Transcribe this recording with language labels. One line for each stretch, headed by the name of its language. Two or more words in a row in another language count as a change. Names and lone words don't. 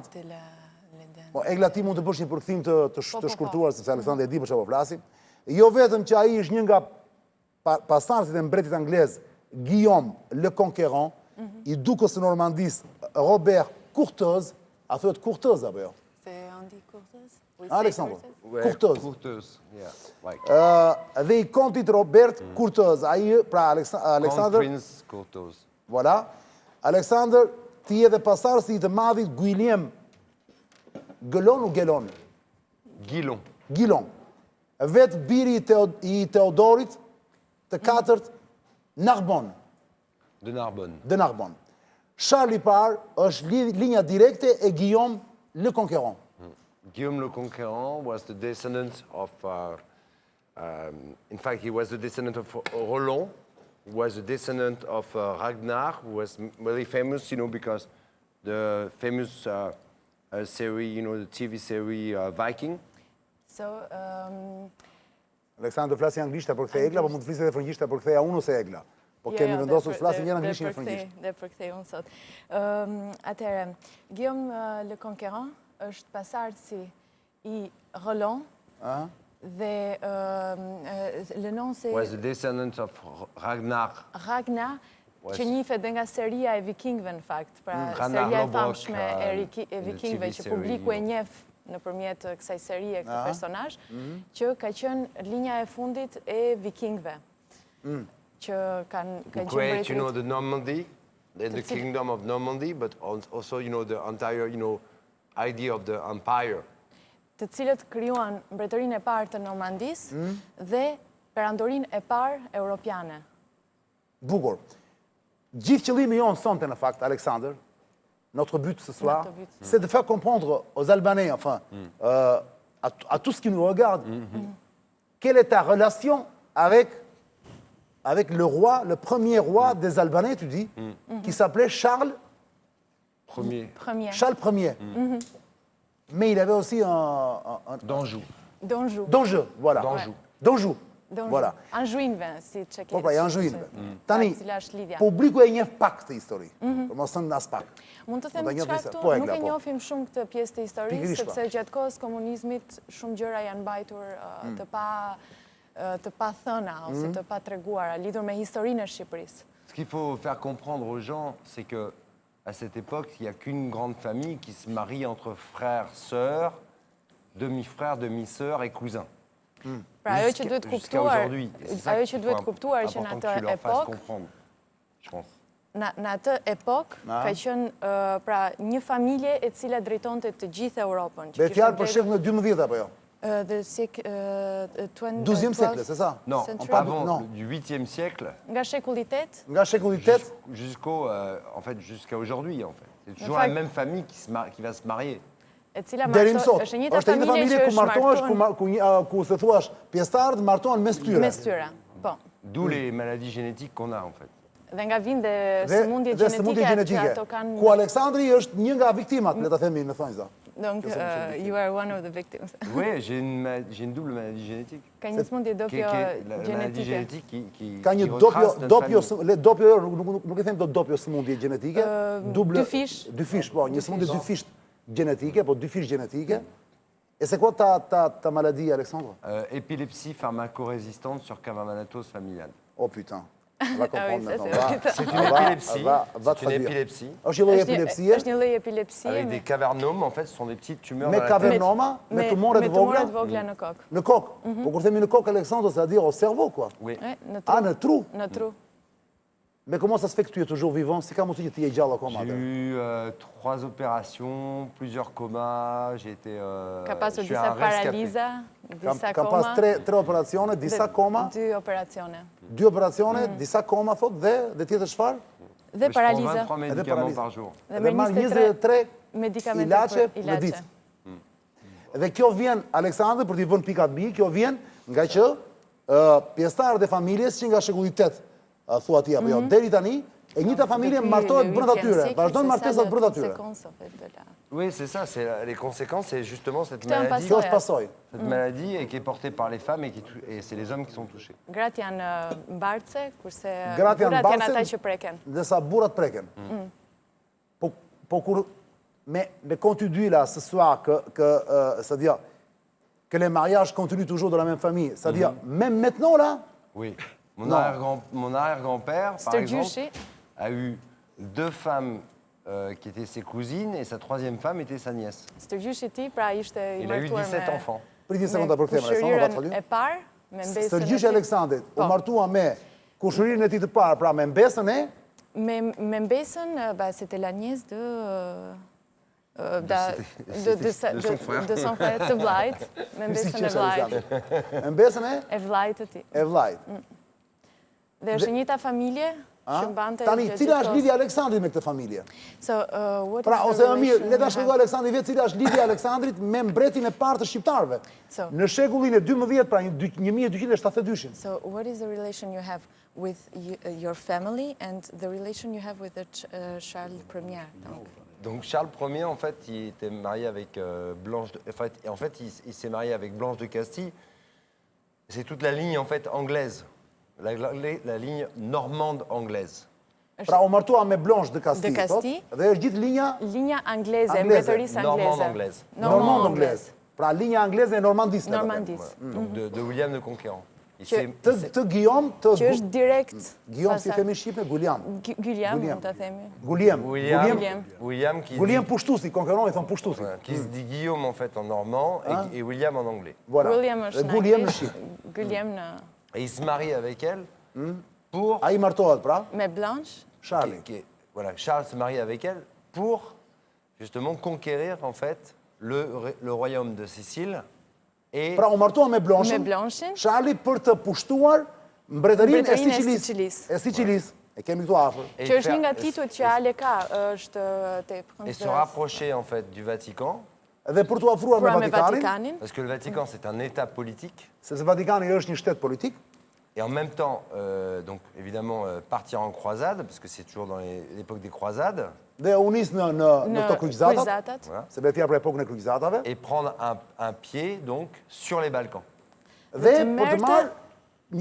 Albanian: Po, Egla, ti mund të bësh një përkthim të shkurtuar, sepse Aleksandri e di për çfarë po flasim. Jo vetëm që ai është një nga pasardhësit e mbretit anglez Guillaume le Conquérant, i dukës së Normandisë Robert Courteuse, a thuhet Courteuse apo jo?
French: C'est Andy Courteuse? Alexandre, Ouais, Courteuse. Courteuse,
English: yeah. Like
Albanian: Dhe i kontit Robert Courteuse, ai pra
English: Crown Alexander, Prince Courteuse.
French: voilà.
Albanian: Alexander ti edhe pasardhësi i të madhit Guillaume Guillon u Gelon? Guilon. Guillon. Vetë biri i Theodorit të katërt Narbonne. De Narbonne. De Narbonne. Charlie Parr është linja direkte e Guillaume le Conquérant.
English: Guillaume le Conquérant was the descendant of, in fact, he was the descendant of Roland, who was the descendant of Ragnar, who was really famous, because the famous series, the TV series Viking. So,
Albanian: Aleksandr flasë anglisht për kthej Egla, po mund të flisë edhe frëngjisht për ktheja unë ose Egla. Po kemi vendosur të flasim njëra anglisht një frëngjisht. Dhe për kthej unë sot. Atëherë, Guillaume le Conquérant është pasardhësi i Roland dhe
French: le nom c'est
English: Was the descendant of Ragnar. Ragnar,
Albanian: që njihet dhe nga seria e vikingëve në fakt, pra Ragnar seria e Lodbrok, famshme e vikingëve që publiku e njeh nëpërmjet kësaj serie këtë personazh, që ka qenë linja e fundit e vikingëve. Që kanë qenë
English: Create, the Normandy, the kingdom of Normandy, but also, the entire, idea of the empire.
Albanian: Të cilët krijuan mbretërinë e parë të Normandisë dhe perandorinë e parë europiane. Bukur. Gjithë qëllimi jonë sonte në fakt,
French: Alexander, notre but ce soir, c'est de faire comprendre aux Albanais, enfin, à tout ce qui nous regarde. Quelle est ta relation avec le roi, le premier roi des Albanais, tu dis, qui s'appelait Charles Premier. Charles Ier. Mais il avait aussi un d'Anjou. Donjou. Donjou, voilà. D'Anjou. Donjou. Donjou. Voilà.
Albanian: Anjuinve, si që Po pra, janë zhujnëve. Tani, Cila është lidhja. publiku e njeh pak të histori. Për mos thënë as pak. Mund të them Do ta çka njohim se- këtu po, nuk Egla, e po. njohim shumë këtë pjesë të historisë, Pikërisht, po. sepse gjatë kohës komunizmit shumë gjëra janë mbajtur të pa thëna ose të pa treguara lidhur me historinë e Shqipërisë.
French: Ce qu'il faut faire comprendre aux gens, c'est que à cette époque, il n'y a qu'une grande famille qui se marie entre frères, sœurs, demi-frères, demi-sœurs et cousins.
Albanian: Pra ajo që duhet
French: Jusqu'à
Albanian: kuptuar,
French: aujourd'hui. Et c'est ça
Albanian: ajo
French: qu'il
Albanian: që
French: faut
Albanian: duhet kuptuar që në
French: important
Albanian: atë
French: que tu leur fasses
Albanian: epokë,
French: comprendre, je pense.
Albanian: në atë epokë ka qenë pra një familje e cila drejtonte të gjithë Europën. Be fjalë për shekullin e 12 apo jo?
English: The
French: 12e siècle, c'est ça? Non,
English: Century.
French: avant Non. du 8e siècle
Albanian: Nga shekulli 8, Nga shekulli 8,
French: jusqu'à aujourd'hui, en fait. C'est toujours Enfin, la même famille qui va se marier.
Albanian: e cila deri më sot. është e njëjta Është e një familje familje që ku është martohesh, martuar ku se thuash pjesëtarët martohen mes tyre. mes tyre. Po.
French: D'où les maladies génétiques qu'on a, en fait.
Albanian: Dhe nga vinë dhe Dhe sëmundje sëmundje gjenetike që gjenetike. ato kanë. Ku Aleksandri është një nga viktimat, le ta themi në thonjza.
French: Donc,
English: you are one of the victims.
French: Oui, j'ai une double maladie génétique.
Albanian: Ka një sëmundje dopjo
French: La maladie
Albanian: gjenetike.
French: génétique qui
Albanian: Ka një
French: retrace notre famille.
Albanian: dopjo, nuk e them do dopjo sëmundje gjenetike. dy fish. Dy fish, po, një sëmundje dy fish gjenetike, po dy fish gjenetike.
French: E c'est quoi ta maladie, Alexandre? Épilepsie pharmacorésistante sur cavamanatose familiale. Oh putain. On va comprendre ça, maintenant. c'est- C'est une épilepsie. Va C'est une traduire. épilepsie
Albanian: Është një lloj Është
French: epilepsie,
Albanian: një lloj epilepsie
French: avec des cavernomes. En fait, ce sont des petites tumeurs
Albanian: me
French: dans la tête.
Albanian: kavernoma, me tumore të vogla, vogla në kokë. në kokë. Po kur themi në kokë,
French: Alexandre, c'est-à-dire au cerveau, quoi. Oui.
Albanian: Në Ah, tru. në tru. Në tru.
French: Mais comment ça se fait que tu es toujours vivant?
Albanian: Si ka mundësi që ti je gjallë akoma
French: J'ai
Albanian: atë?
French: eu 3 opérations, plusieurs comas. J'ai été.
Albanian: Ka pasur
French: je suis
Albanian: disa
French: un rescapé.
Albanian: paraliza, disa Kam koma. pas tre operacione, disa koma, 2 operacione. 2 operacione, disa koma, thot, dhe tjetër çfarë? Dhe
French: Je prends
Albanian: paraliza.
French: 23 médicaments
Albanian: paralysë.
French: par jour.
Albanian: Dhe Dhe me marr 23 23 medikamente ilaçe për në ditë. Dhe kjo vjen, Aleksandr, për t'i vënë pikat mbi, kjo vjen nga që pjesëtarët e familjes që nga shekulli 8, thua ti apo jo, deri tani, e njëjta familje martohet brenda tyre, vazhdojnë martesat brenda tyre.
French: Oui, c'est ça. Les conséquences, c'est justement cette
Albanian: Këtë janë
French: maladie.
Albanian: Kjo është pasojë.
French: Cette maladie et qui est portée par les femmes et c'est les hommes qui sont touchés.
Albanian: Gratë janë mbartse, kurse Gratë janë burrat janë ata mbartse, që preken. ndërsa burrat preken. Po kur,
French: mais quand tu dis là ce soir c'est-à-dire que les mariages continuent toujours dans la même famille, c'est-à-dire même maintenant là, Oui. Non. Mon arrière-grand-père, par C'était exemple, Juché. a eu 2 femmes qui étaient ses cousines et sa 3e femme était sa nièce.
Albanian: Stërgjyshi i tij pra ishte i
French: Il a eu
Albanian: martuar
French: 17 enfants.
Albanian: prit një sekondë për këtë,
French: Alexandre, va
Albanian: kushërirën
French: traduire.
Albanian: e parë, me mbesën e Stërgjyshi tij. Aleksandrit u Po. martua me kushërinë e tij të parë, pra me mbesën e Me mbesën,
French: bah, c'était la nièce de son frère. de son frère,
Albanian: të vllajt, me si mbesën e qesh vllajt. Aleksandri. Me mbesën E vllajt të tij. e vllajt. Dhe është e njëjta familje A? që mbante Tani, gjithë cila është kohës. lidhja e Aleksandrit me këtë familje?
English: So, what
Albanian: Pra,
English: is
Albanian: ose
English: the
Albanian: më mirë,
English: relation
Albanian: le ta
English: you
Albanian: shpjegoj
English: have-
Albanian: Aleksandri vetë cila është lidhja e Aleksandrit me mbretin e parë të shqiptarëve.
English: So-
Albanian: Në shekullin e 12, pra 1272.
English: So, what is the relation you have with your family and the relation you have with the Charles Ier?
French: Donc Charles Ier, en fait, il était marié avec Blanche de... En fait, il s'est marié avec Blanche de Castille. C'est toute la ligne, en fait, anglaise. La ligne normande anglaise.
Albanian: Pra, u martua me Blanche de Castille, De Castille. thot, dhe është gjithë linja Linja angleze, Angleze. mbretërisë
French: Normande
Albanian: angleze.
French: anglaise. normand anglaise.
Albanian: Pra, linja angleze e normandisë. Normandis.
French: Donc de William le Conquérant.
Albanian: Të Guillaume, të Që është direkt Guillaume, si pasar- themi shqipe, Guliam. Guillaume, mund ta themi. Guliam.
French: William qui,
Albanian: Guliam pushtusi, konkeron i thon pushtusi.
French: qui se dit Guillaume, en fait, en normand et William en anglais. Voilà.
Albanian: William Dhe është në Guliam në anglisht, shqip. Guillaume në
French: Et il se marie avec elle pour...
Albanian: Ai martohet, pra, me Blanche. Charlie.
French: Voilà, Charles se marie avec elle pour, justement, conquérir, en fait, le royaume de Sicile. Et
Albanian: Pra, u martua me Blanche. Me Blanchin. Charlie për të pushtuar mbretërinë e Mbretërinë e Sicilisë. Sicilisë. E Sicilisë. E kemi këtu afër.
French: et
Albanian: Që është
French: faire-
Albanian: një nga titujt që Ale ka, është te
French: et se
Albanian: Prince
French: rapprocher, en fait, du Vatican.
Albanian: Dhe për t'u afruar me Pra me Vatikanin, Vatikanin.
French: Parce que le Vatican, c'est un État politique.
Albanian: sepse Vatikani është një shtet politik,
French: Et en même temps, donc évidemment, partir en croisade, parce que c'est toujours dans l'époque des croisades,
Albanian: dhe u nis në këto kryqëzatat, kryqëzatat. se be tjerë për epokën e kryqëzatave,
French: et prendre un pied donc sur les Balkans.
Albanian: dhe të për të merrte marrë një